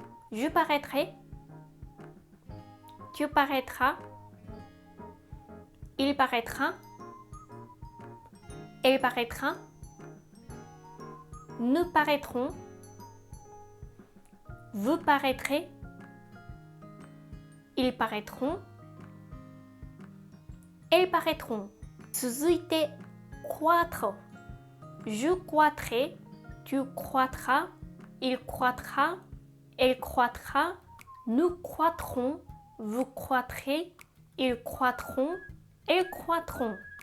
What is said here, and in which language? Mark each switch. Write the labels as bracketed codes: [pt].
[fr] Je paraîtrai, tu paraîtras, il paraîtra, elle paraîtra, nous paraîtrons, vous paraîtrez, ils paraîtront, elles paraîtront。 [ja] 続いて、croître。 [fr] Je croîtrai, tu croîtras, il croîtra, elle croîtra, nous croîtrons, vous croîtrez, ils croîtront, elles croîtront。